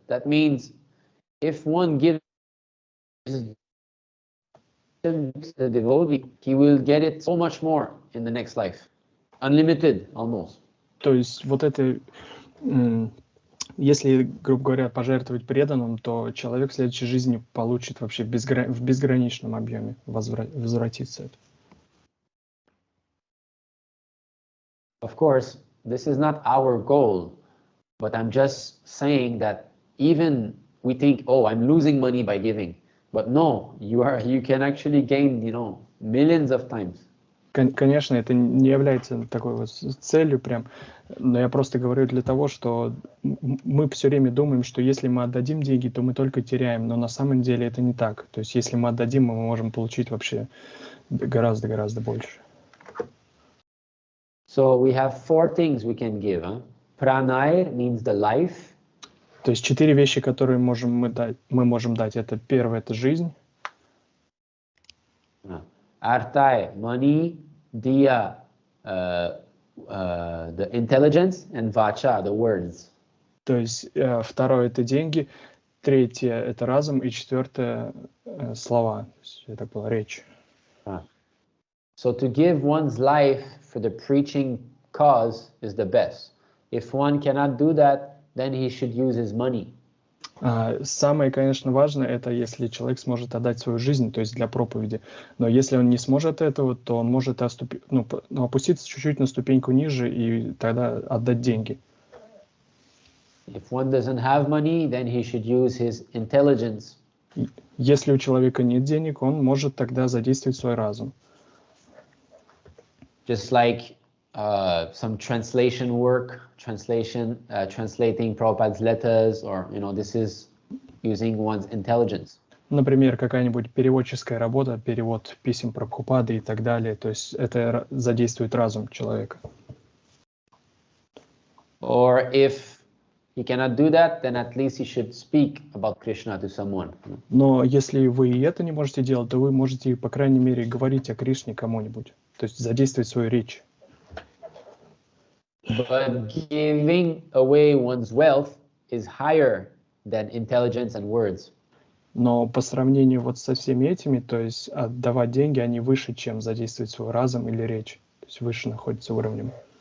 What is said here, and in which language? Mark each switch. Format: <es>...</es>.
<en>That means if one gives the devotee, he will get it so much more in the next life. Unlimited, almost.</en> <ru>То есть вот это, если, грубо говоря, пожертвовать преданным, то человек в следующей жизни получит вообще в безграничном объеме возвратиться это.</ru> <en>Of course, this is not our goal, but I'm just saying that even we think, oh, I'm losing money by giving, but no, you can actually gain, millions of times.</en> <ru>Конечно, это не является такой вот целью прям, но я просто говорю для того, что мы все время думаем, что если мы отдадим деньги, то мы только теряем, но на самом деле это не так. То есть если мы отдадим, мы можем получить вообще гораздо больше.</ru> <en>So we have 4 things we can give. Pranay means the life.</en> <ru>То есть 4 вещи, которые мы можем дать. Это первое, это жизнь.</ru> <en>Arthay, money. Diya, the intelligence, and Vacha, the words.</en> <ru>То есть второе, это деньги. Третье, это разум. И четвертое, слова. То есть, это была речь.</ru> <en>So to give one's life for the preaching cause is the best. If one cannot do that, then he should use his money.</en> <ru>Самое, конечно, важное, это если человек сможет отдать свою жизнь, то есть для проповеди. Но если он не сможет этого, то он может опуститься чуть-чуть на ступеньку ниже и тогда отдать деньги.</ru> <en>If one doesn't have money, then he should use his intelligence.</en> <ru>Если у человека нет денег, он может тогда задействовать свой разум.</ru> <en>Just like some translation work, translating Prabhupada's letters, or this is using one's intelligence.</en> <ru>Например, какая-нибудь переводческая работа, перевод писем Прабхупады и так далее. То есть это задействует разум человека.</ru> <en>Or if he cannot do that, then at least he should speak about Krishna to someone.</en> <ru>Но если вы и это не можете делать, то вы можете, по крайней мере, говорить о Кришне кому-нибудь. То есть задействовать свою речь.</ru> <en>But giving away one's wealth is higher than intelligence and words.</en> <ru>Но по сравнению вот со всеми этими, то есть отдавать деньги, они выше, чем задействовать свой разум или речь. То есть выше находится уровнем.</ru>